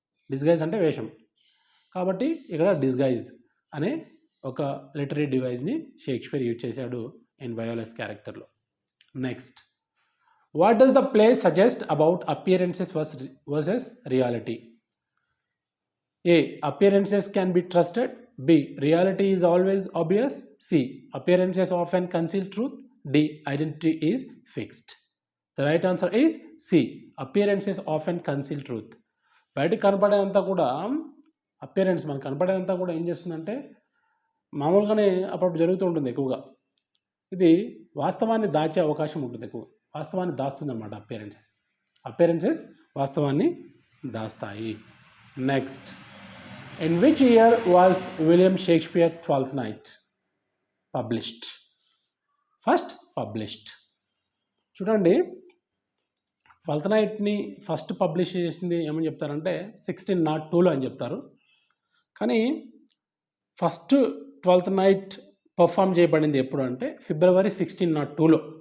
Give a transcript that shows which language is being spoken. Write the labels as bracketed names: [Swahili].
[Telugu] Disguise అంటే వేషం, కాబట్టి ఇక్కడ డిస్గైజ్ అనే ఒక లిటరీ డివైస్ని షేక్స్పియర్ యూజ్ చేశాడు ఇన్ వయోలాస్ క్యారెక్టర్లో. Next, [English] What does the play suggest about appearances versus reality? A. Appearances can be trusted. B. Reality is always obvious. C. Appearances often conceal truth. D. Identity is fixed. The right answer is C. Appearances often conceal truth. [Telugu] బయటకు కనపడేదంతా కూడా appearance మనకు కనపడేదంతా కూడా ఏం చేస్తుందంటే మామూలుగానే అప్పుడు జరుగుతూ ఉంటుంది ఎక్కువగా. ఇది వాస్తవాన్ని దాచే అవకాశం ఉంటుంది ఎక్కువ. వాస్తవాన్ని దాస్తుంది అన్నమాట అపియరెన్సెస్ వాస్తవాన్ని దాస్తాయి. [English] Next, in which year was William Shakespeare 12th Night published? First published. [Telugu] చూడండి, 12th నైట్ని ఫస్ట్ పబ్లిష్ చేసింది ఏమని చెప్తారంటే 1602లో అని చెప్తారు. కానీ ఫస్ట్ 12th నైట్ పర్ఫామ్ చేయబడింది ఎప్పుడు అంటే ఫిబ్రవరి 1602లో.